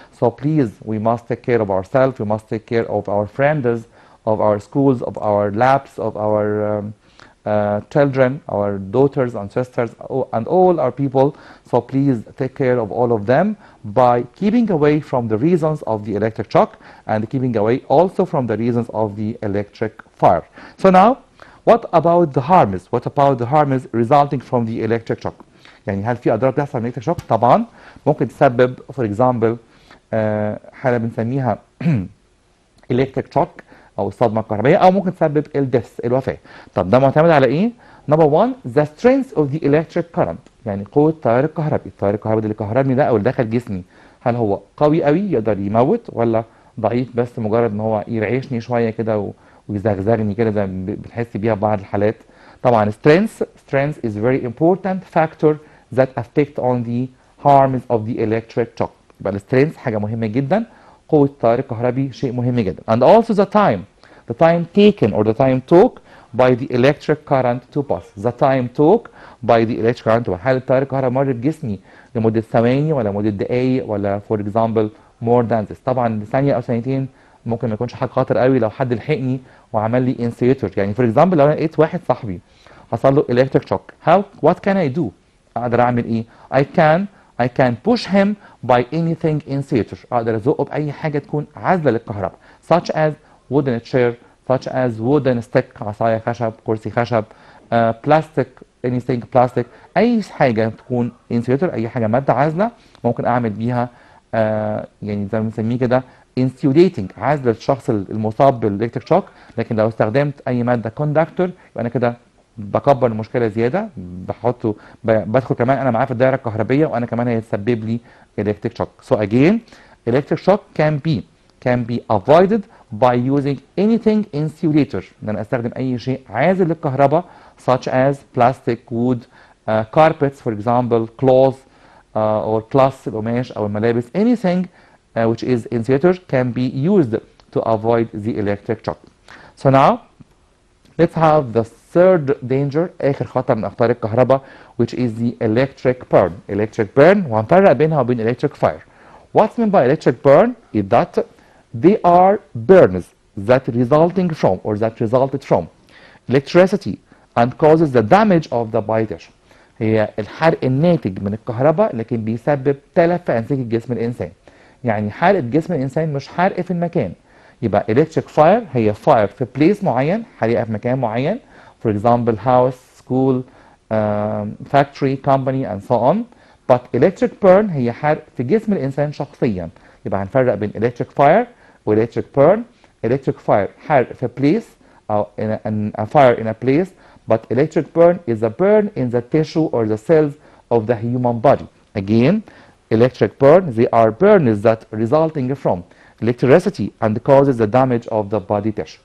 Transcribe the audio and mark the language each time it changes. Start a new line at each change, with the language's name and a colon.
English: So please, we must take care of ourselves, we must take care of our friends, of our schools, of our labs, of our children, our daughters and sisters, and all our people. So please take care of all of them by keeping away from the reasons of the electric shock and keeping away also from the reasons of the electric fire. So now, what about the harms? What about the harms resulting from the electric shock?
Arabic: يعني هل في أضرار بتحصل من electric shock؟ طبعا ممكن تسبب
English: for example
Arabic: حالة بنسميها electric shock أو الصدمة الكهربائية، أو ممكن تسبب الوفاة. طب ده معتمد على إيه؟
English: Number one, the strength of the electric current،
Arabic: يعني قوة التيار الكهربي. التيار الكهربي اللي كهربني ده أو اللي دخل جسمي، هل هو قوي قوي يقدر يموت ولا ضعيف بس مجرد إن هو يرعشني شوية كده ويزغزغني كده زي ما بنحس بيها في بعض الحالات. طبعا
English: strength is very important factor that affect on the harms of the electric shock.
Arabic: يبقى السترينث حاجة مهمة جدا، قوة التيار الكهربي شيء مهم جدا.
English: And also the time taken or the time took by the electric current to pass. The time took by the electric current to pass.
Arabic: هل التيار الكهربي مر بجسمي لمدة ثواني ولا مدة دقايق ولا
English: for example more than this.
Arabic: طبعا ثانية أو ثانيتين ممكن ما يكونش حاجة خطر قوي لو حد لحقني وعمل لي انسيتور. يعني
English: for example
Arabic: لو أنا لقيت واحد صاحبي حصل له
English: electric shock, what can I do؟
Arabic: أقدر أعمل إيه؟
English: I can push him by anything insulator.
Arabic: أقدر أزقه بأي حاجة تكون عازلة للكهرباء.
English: Such as wooden chair, such as wooden stick،
Arabic: عصاية خشب، كرسي خشب، plastic،
English: anything plastic،
Arabic: أي حاجة تكون insulator، أي حاجة مادة عازلة ممكن أعمل بيها يعني زي ما بنسميه كده insulating، عازلة الشخص المصاب بالإلكتريك شوك. لكن لو استخدمت أي مادة كوندكتور يبقى أنا كده بكبر المشكله زياده، بدخل كمان انا معاه في الدائره الكهربيه وانا كمان هيتسبب لي electric shock.
English: So again, electric shock can be avoided by using anything insulator،
Arabic: ان انا استخدم اي شيء عازل للكهرباء
English: such as plastic, wood, carpets for example, cloth or cloth
Arabic: القماش او الملابس،
English: anything which is insulator can be used to avoid the electric shock. So now let's have the third danger،
Arabic: آخر خطر من أخطار الكهرباء،
English: which is the electric burn. Electric burn
Arabic: وهنفرق بينها وبين
English: electric fire. What's meant by electric burn is that they are burns that resulted from electricity and causes the damage of the body tissue.
Arabic: هي الحرق الناتج من الكهرباء لكن بيسبب تلف في أنسجة جسم الإنسان. يعني حرق جسم الإنسان مش حرق في المكان. يبقى
English: electric fire هي fire في place معين،
Arabic: حريقة في مكان معين،
English: for example house, school, factory, company and so on.
Arabic: But electric burn هي حرق في جسم الإنسان شخصيا. يبقى هنفرق بين
English: electric fire و electric burn. Electric fire حرق في place أو a fire in a place, but electric burn is a burn in the tissue or the cells of the human body. Again, electric burn, they are burns that resulting from electricity and causes the damage of the body tissue.